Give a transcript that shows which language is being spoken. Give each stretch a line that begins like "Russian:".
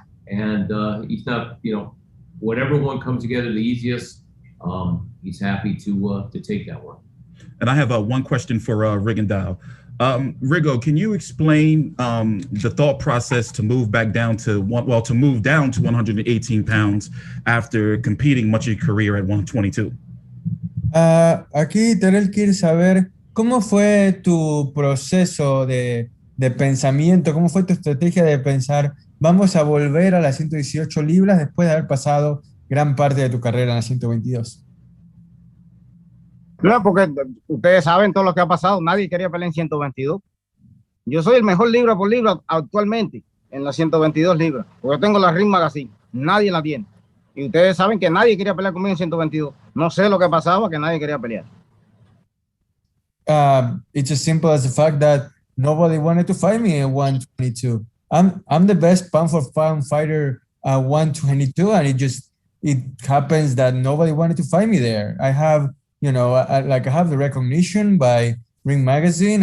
English: And he's not, whatever one comes together the easiest, he's happy to take that one. And I have one question for Rigondeaux. Rigo, can you explain the thought process to move back down to 118 pounds after competing much of your career at 122?
Spanish: Aquí Terrell quiere saber cómo fue tu proceso de pensamiento, cómo fue tu estrategia de pensar, vamos a volver a las 118 libras después de haber pasado gran parte de tu carrera en las 122. No, porque ustedes saben todo lo que ha pasado. Nadie quería pelear en 122. Yo soy el mejor libra por libra actualmente en las 122 libras, porque tengo la Ring Magazine. Nadie la tiene. Y ustedes saben que nadie quería pelear conmigo en 122. No sé lo que pasaba, que nadie quería pelear.
English: It's as simple as the fact that nobody wanted to fight me at 122. I'm the best pound for pound fighter at 122, and it happens that nobody wanted to fight me there. I have, I have the recognition by Ring Magazine.